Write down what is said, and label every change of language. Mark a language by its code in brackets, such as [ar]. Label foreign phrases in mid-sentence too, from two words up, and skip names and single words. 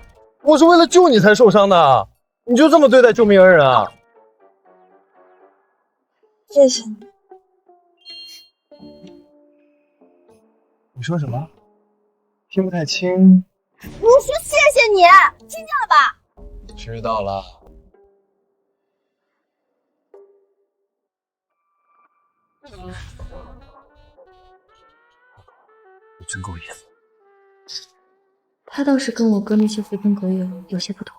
[zh] 我是為了救你才受傷的，你就這麼對待救命恩人啊？謝謝你。你說什麼？聽不太清。我說謝謝你，聽見了吧？知道了。你真夠意思。他倒是跟我哥那些隨風狗友有些不同。